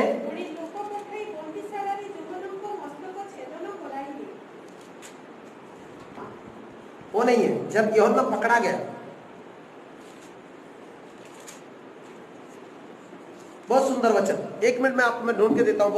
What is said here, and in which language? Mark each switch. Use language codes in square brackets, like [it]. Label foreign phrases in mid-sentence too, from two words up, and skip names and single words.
[or] ପୁଣି ଲୋକ ପଠାଇ ବନ୍ଦିଶାଳାରେ ଯୁବକଙ୍କ ମସ୍ତକ ଛେଦନ କରାଇଲେ। [hi] वो नहीं है, जब यूहन्ना पकड़ा गया। बहुत सुंदर वचन, 1 मिनट में आपको मैं ढूंढ के देता हूं।